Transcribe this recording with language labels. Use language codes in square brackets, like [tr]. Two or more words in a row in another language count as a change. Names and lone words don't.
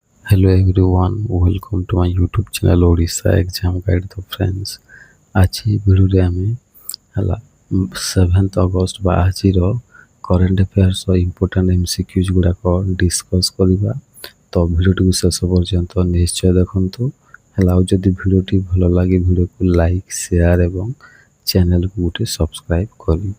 [en] Hello everyone, welcome to my YouTube channel Odisha Exam Guide to friends। [or] ଆଜି ଭିଡ଼ିଓରେ ଆମେ ହେଲା 7th ଅଗଷ୍ଟ ବା ଆଜିର [en] current affairs important MCQs [or] ଗୁଡ଼ାକ ଡିସ୍କସ୍ କରିବା। ତ ଭିଡ଼ିଓଟିକୁ ଶେଷ ପର୍ଯ୍ୟନ୍ତ ନିଶ୍ଚୟ ଦେଖନ୍ତୁ। ହେଲା ଆଉ ଯଦି ଭିଡ଼ିଓଟି ଭଲ ଲାଗେ ଭିଡ଼ିଓକୁ [en] like share [or] ଏବଂ ଚ୍ୟାନେଲକୁ ଗୋଟେ ସବସ୍କ୍ରାଇବ୍ କରିବେ।